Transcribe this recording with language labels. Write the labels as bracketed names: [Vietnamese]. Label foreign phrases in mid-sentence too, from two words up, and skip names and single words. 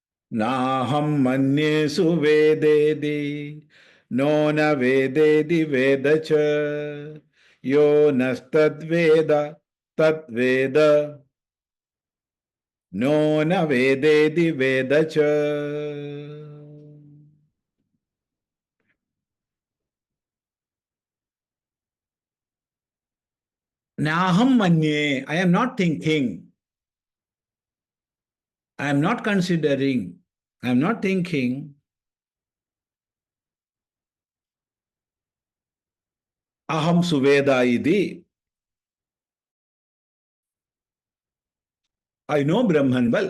[Sanskrit] नाहं मन्ये सुवेदेति, नूनं वेदेति वेदच, यो नस्तद्वेद तद्वेद, नूनं वेदेति वेदच. नाहं मन्ये, [English] I am not thinking. I am not considering. I am not thinking. [Sanskrit] अहं सुवेद इदि. [English] I know Brahman well.